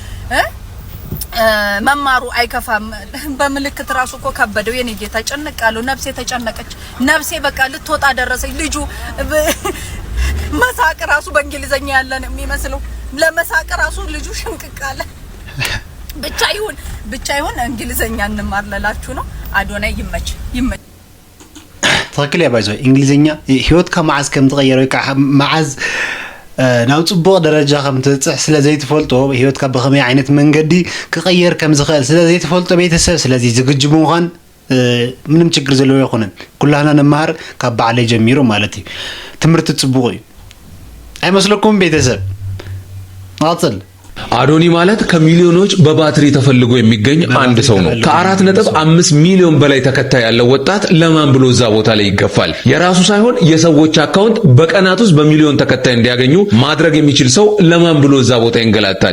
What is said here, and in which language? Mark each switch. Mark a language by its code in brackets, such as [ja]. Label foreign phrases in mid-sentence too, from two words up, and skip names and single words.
[am] መማሩ አይከፋም። በምልክት ራሱ እኮ ከበደው የኔ ጌታ ጨነቃለሁ። ነፍሴ ተጨነቀች። ነፍሴ በቃ ልትወጣ ደረሰች። ልጁ መሳቅ ራሱ በእንግሊዘኛ ያለን የሚመስለው ለመሳቅ ራሱ ልጁ ሽንቅቃለ። ብቻ ይሁን እንግሊዘኛ እንማርላላችሁ ነው። አዶናይ ይመች [ti] ትክክል ያባይዞ እንግሊዘኛ ህይወት ከመዓዝ ከም ተቀየረ ወይ መዓዝ ናው ጽቡቕ ደረጃ ከም ትጽሕ ስለ ዘይትፈልጦ ህይወትካ በኸመይ ዓይነት መንገዲ ክቀየር ከም ዝኽእል ስለ ዘይትፈልጦ ቤተሰብ ስለዚ ዝግጁ ምዃን ምንም ችግር ዘለዎ ይኹንን ኩላና ነማር ካብ በዓለይ ጀሚሩ ማለት እዩ ትምህርቲ ጽቡቕ እዩ አይመስለኩም ቤተሰብ አጽል [am] አዶኒ ማለት ከሚሊዮኖች በባትሪ ተፈልጎ የሚገኝ አንድ ሰው ነው። ከ4.5 ሚሊዮን በላይ ተከታይ ያለው ወጣት ለማን ብሎ እዛ ቦታ ላይ ይገፋል? የራሱ ሳይሆን የሰዎች አካውንት በቀናት ውስጥ በሚሊዮን ተከታይ እንዲያገኙ ማድረግ የሚችል ሰው ለማን ብሎ እዛ ቦታ ይንገላታል?